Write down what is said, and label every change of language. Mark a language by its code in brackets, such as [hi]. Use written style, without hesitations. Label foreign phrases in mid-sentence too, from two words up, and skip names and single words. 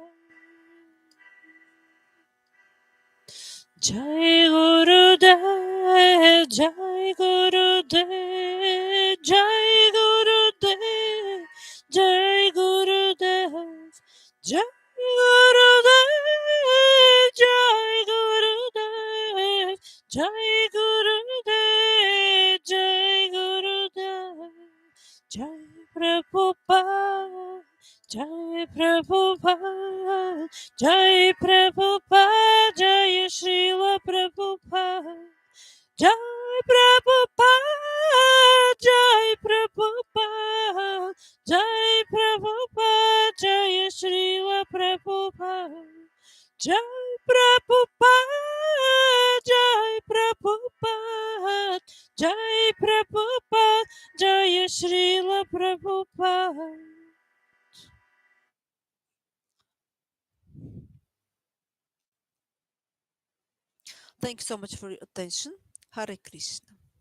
[hi] जय गुरुदेव जय गुरुदेव जय गुरुदेव जय गुरुदेव जय गुरुदेव जय गुरुदेव जय गुरुदेव जय गुरुदेव जय प्रभुपाद जय प्रभुपाद जय प्रभुपाद जय श्रील प्रभुपाद जय प्रभुपाद जय प्रभुपाद जय प्रभुपाद जय श्रील प्रभुपाद जय प्रभुपाद जय प्रभुपाद जय प्रभुपाद जय श्रील प्रभुपाद. [en] Thank you so much for your attention. [hi] हरे कृष्ण.